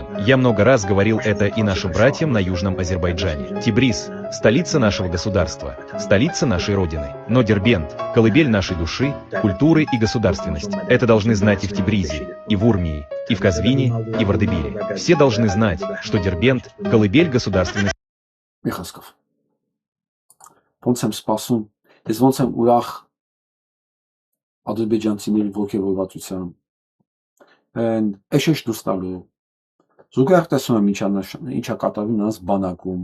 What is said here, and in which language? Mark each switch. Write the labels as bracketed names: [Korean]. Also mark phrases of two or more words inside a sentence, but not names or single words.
[Russian] Я много раз говорил это и нашим братьям на Южном Азербайджане. Тибриз – столица нашего государства, столица нашей Родины. Но Дербент – колыбель нашей души, культуры и государственности. Это должны знать и в Тибризе, и в Урмии, и в Казвине, и в Ардебиле. Все должны знать, что Дербент – колыбель государственности. [Armenian] Միխասկով։ Ոնց եմ սպասում, ես ոնց եմ ուրախ ադրբեջանցիների ոգևորվածության էշեշ դուրս տալու։ Զուգահեռ տեսնում եմ ինչա կատարվում նրանց բանակում։